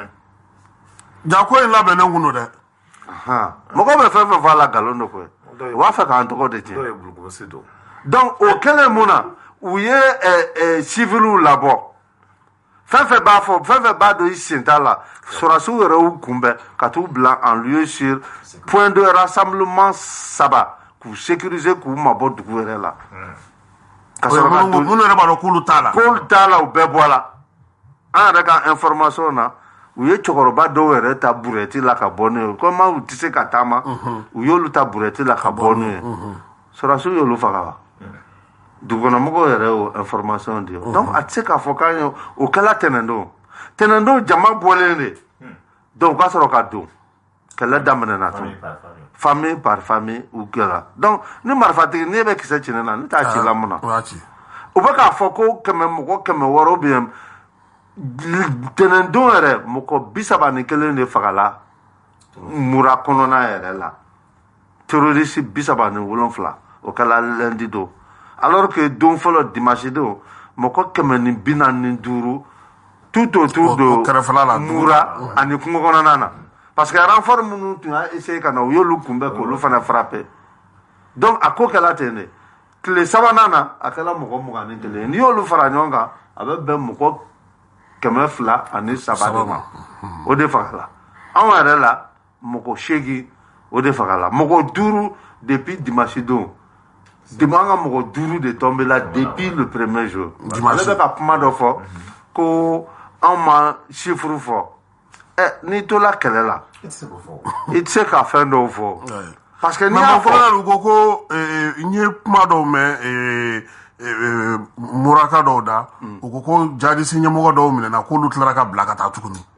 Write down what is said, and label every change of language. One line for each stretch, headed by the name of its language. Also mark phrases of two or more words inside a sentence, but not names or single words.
Bambara: ja ko in labɛnnen kun don dɛ mɔgɔw bɛ fɛn fɛn fɔ a la nkalon don koyi u b'a fɛ k'an tɔgɔ de tiɲɛ donc o kɛlen mun na u ye civiliw labɔ fɛn fɛn b'a fɔ fɛn fɛn b'a dɔn i sen t'a la sɔrɔsiw yɛrɛ y'u kunbɛn ka t'u bila
French: en lieu sur point de rassemblement
Bambara: 3 k'u sécuriser k'u mabɔ dugu yɛrɛ la ka sɔrɔ ka don minnu yɛrɛ b'a dɔn k'olu t'a la u bɛɛ bɔra an yɛrɛ ka information na u ye cɛkɔrɔba dɔw yɛrɛ ta burɛti la ka bɔ n'u ye komi u tɛ se ka taama u y'olu ta burɛti la ka bɔ n'u ye sɔrɔsiw y'olu faga wa dugukɔnɔmɔgɔw yɛrɛ y'o information di donc a tɛ se k'a fɔ k'an ye o kɛla tɛnɛndon jama bɔlen de donc u ka sɔrɔ ka don kɛlɛ daminɛna tun
French: famille par famille
Bambara: u kɛra donc ni marifatigi n'e bɛ kisɛ ci ne na ne t'a ci la mun na u bɛ k'a fɔ ko mɔgɔ 100 bɛ tɛnɛndon yɛrɛ mɔgɔ 31 de fagala mura kɔnɔna yɛrɛ la terroriste 37 o kɛla lundi don alors que don fɔlɔ dimanche don mɔgɔ 145
French: tout autour de
Bambara: mura ani kungo kɔnɔna na
French: parce que
Bambara: renfort minnu tun y'a essayer ka na u y'olu kunbɛn k'olu fana frapper donc a ko kɛla ten de tile 3nan na a kɛla mɔgɔ 21 n'i y'olu fara ɲɔgɔn kan a bɛ bɛn mɔgɔ 203 de ma o de fagala anw yɛrɛ la mɔgɔ 8 o de fagala mɔgɔ 5
French: depuis dimanche
Bambara: don an ka mɔgɔ 5 de tombé la
French: depuis le premier jour
Bambara: ale bɛ ka kuma dɔ fɔ ko anw ma chiffre fɔ n'i tola kɛlɛ la i tɛ se ka fɛn dɔw fɔ
French: parce que
Bambara: n'i y'a fɔ u ko ko n ye kuma dɔw mɛn muraka dɔw da u ko ko jadisi ɲɛmɔgɔ dɔw minɛna k'olu tilara ka bila ka taa tuguni